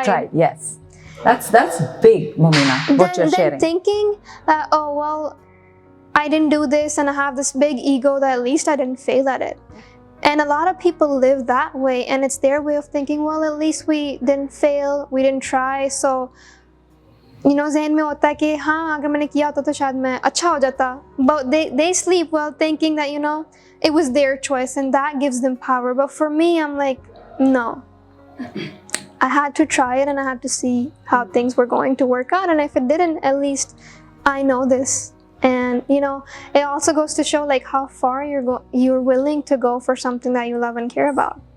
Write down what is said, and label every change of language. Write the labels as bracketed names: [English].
[English] You tried, yes. That's big, Momina, what you're sharing. Then thinking that, oh, well, I didn't do this and I have this big ego that at least I didn't fail at it. And a lot of people live that way, and it's their way of thinking, well, at least we didn't fail, we didn't try. [Hindi] So, ज़हन में होता है कि हाँ, अगर मैंने किया होता तो शायद मैं अच्छा हो जाता. [English] But they sleep well thinking that, it was their choice, and that gives them power. But for me, I'm like, no. I had to try it, and I had to see how things were going to work out. And if it didn't, at least I know this. And, it also goes to show like how far you're willing to go for something that you love and care about.